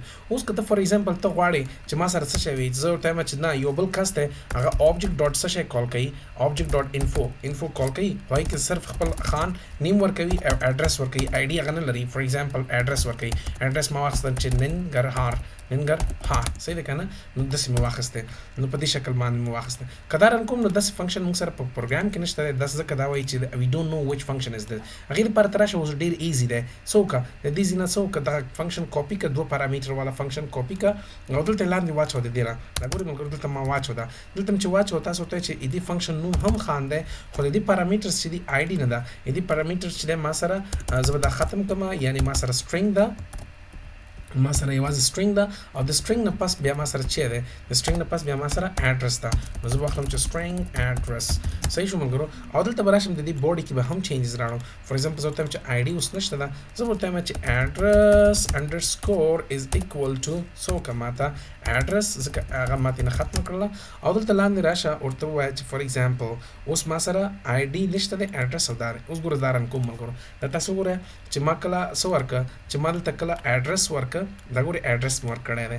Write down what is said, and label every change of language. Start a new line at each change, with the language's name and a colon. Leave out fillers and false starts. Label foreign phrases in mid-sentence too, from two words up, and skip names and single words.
Pashto: اوس که ته
English: for example
Pashto: ته غواړې چې ما سره څه شی وي، زه ورته وایم چې نه یو بل کس دی هغه
English: object dot
Pashto: څه شی کال کوي،
English: object dot info
Pashto: کال کوي، هغې کې صرف خپل خان نیم ورکوي او اډرس ورکوي، آی ډي هغه نه لري.
English: for example
Pashto: اډرس ورکوي، اډرس ما واخیستل چې ننګرهار صحیح ده که نه. نو داسې مې واخیستی، نو په دې شکل باندې مې واخیسته. که دا رن کوم نو داسې فنکشن موږ سره په پروګرام کې نشته دی. داسې ځکه دا وایي چې
English: we don't know which function is this.
Pashto: هغې لپاره ته راشه اوس ډېر ایزي دی. څه وکړه د دې ځای نه څه وکړه دغه فنکشن کاپي کړه، دوه پارامتر والا فنکشن کاپي کړه او دلته لاندې واچوه د دې نه. دا ګورئ ملګرو دلته ما واچو ده، دلته مې چې واچوه تاسو ورته چې دې فنکشن نوم هم خان دی خو د دې پارامترز چې دي آی ډي نه ده. دې پارامترز چې دی ما سره زه به دا ختم کړم، یعنې ما سره string ده، ما سره یوازې string ده او د string نه پس بیا ما سره چې دی د string نه پس بیا ما سره اډرس ده. نو زه به واخلم چې
English: string address.
Pashto: صحیح شو ملګرو. او دلته به راشم د دې بوډي کې به هم چینجز راوړم.
English: for example
Pashto: زه ورته وایم چې آی ډي اوس نشته ده، زه ورته وایم چې
English: address underscore is equal to
Pashto: څه وکړه ما ته اډرس، ځکه هغه ماته نه ختمه کړله. او دلته لاندې راشه ورته ووایه چې
English: for example
Pashto: اوس ما سره آی ډي نشته دی، اډرس او دا دی. اوس ګوره دا رن کوم ملګرو دا تاسو وګورئ چې ما کله څه ورکړه چې ما دلته کله اډرس ورکړه دا ګورئ اډرس مې ورکړی دی.